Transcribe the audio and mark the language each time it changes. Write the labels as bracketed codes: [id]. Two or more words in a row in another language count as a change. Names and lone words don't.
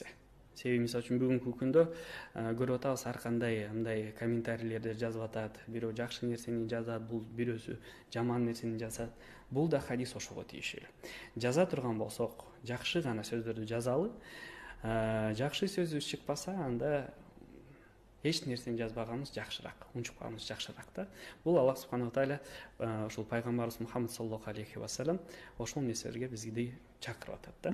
[ky] Себеби мисалы үчүн бүгүнкү күндө көрүп атабыз, ар кандай мындай комментарийлерди жазып атат, бирөө жакшы нерсени жазат, бул бирөөсү жаман нерсени жазат. Бул да хадис ошого тийиштүү. Жаза турган болсок, жакшы гана сөздөрдү жазалы. Жакшы сөзүбүз чыкпаса, анда эч нерсени жазбаганыбыз жакшыраак, унчукпаганыбыз жакшыраак да. Бул [ar] الله سبحانه وتعالى [ky] ошол пайгамбарыбыз Мухаммад [ar] صلى الله عليه وسلم [ky] ошол нерселерге бизди чакырып атат да.